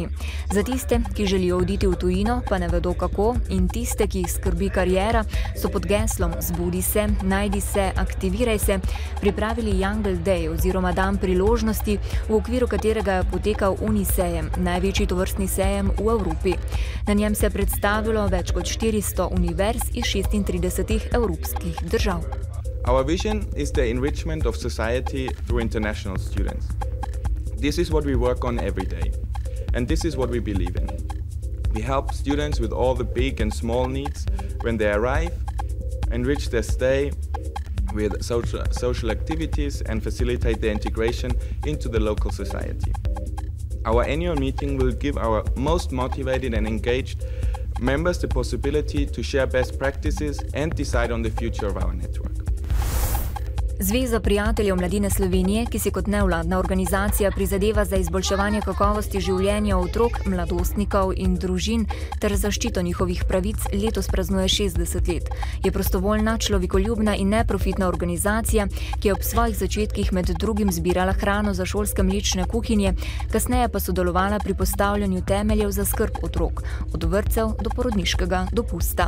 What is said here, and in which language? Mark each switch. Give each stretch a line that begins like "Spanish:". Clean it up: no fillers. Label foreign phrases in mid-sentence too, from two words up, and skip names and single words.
Slovenian: Za tiste, ki želijo oditi v tujino, pa ne vedo kako, in tiste, ki jih skrbi kariera, so pod geslom Zbudi se, najdi se, aktiviraj se, pripravili Jungle Day oziroma dan priložnosti, v okviru katerega je potekal Unisejem, največji tovrstni sejem v Evropi. Na njem se je predstavilo več kot 400 univerz iz 36 evropskih držav.
English: Our vision is the enrichment of society through international students. This is what we work on every day, and this is what we believe in. We help students with all the big and small needs when they arrive, enrich their stay with social activities and facilitate their integration into the local society. Our annual meeting will give our most motivated and engaged members the possibility to share best practices and decide on the future of our network.
Slovenian: Zveza prijateljev mladine Slovenije, ki si kot nevladna organizacija prizadeva za izboljševanje kakovosti življenja otrok, mladostnikov in družin ter zaščito njihovih pravic, letos praznuje 60 let. Je prostovoljna, človekoljubna in neprofitna organizacija, ki je ob svojih začetkih med drugim zbirala hrano za šolske mlečne kuhinje, kasneje pa sodelovala pri postavljanju temeljev za skrb otrok, od vrtcev do porodniškega dopusta.